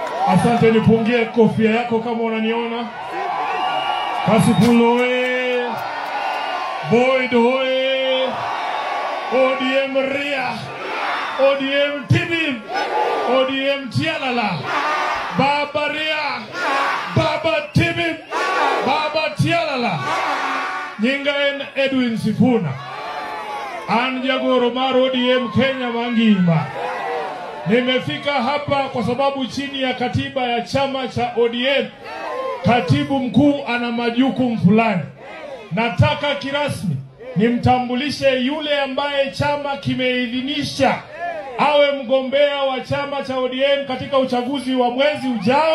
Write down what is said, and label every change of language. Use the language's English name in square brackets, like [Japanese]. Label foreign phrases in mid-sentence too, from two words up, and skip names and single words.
[Swahili] Asante, nipungie kofia yako kama unaniona. Kasipul oye, Boyd oye, ODM Ria, ODM Tibim, ODM Tialala, Baba Ria, Baba Tibim, Baba Tialala. [Luo (Kenya and Tanzania)] Nyinga en Edwin Sifuna, an jagoro mar ODM Kenya mangima. [Swahili] Nimefika hapa kwa sababu chini ya katiba ya chama cha ODM, katibu mkuu ana majukumu fulani. Nataka kirasmi nimtambulishe yule ambaye chama kimeidhinisha awe mgombea wa chama cha ODM katika uchaguzi wa mwezi ujao.